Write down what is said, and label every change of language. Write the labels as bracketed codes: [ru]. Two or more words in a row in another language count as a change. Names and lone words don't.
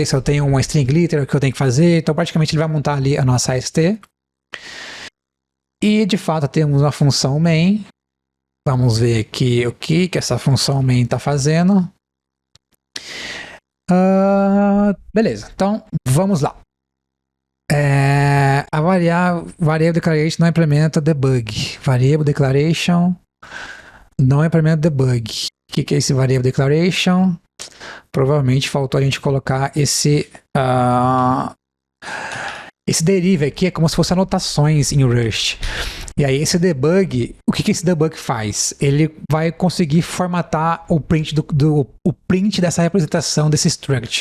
[pt] Se eu tenho uma string literal, o que eu tenho que fazer? Então, praticamente, ele vai montar ali a nossa AST. E, de fato, temos uma função main. Vamos ver aqui o que essa função main está fazendo. Beleza, então, vamos lá. A [en] variable declaration [pt] não implementa debug. [en] Variable declaration [pt] não implementa debug. O que é esse [en] variable declaration? [pt] Provavelmente faltou a gente colocar esse Esse derive aqui é como se fosse anotações em Rust. E aí esse debug, o que esse debug faz? Ele vai conseguir formatar o print, o print dessa representação desse struct.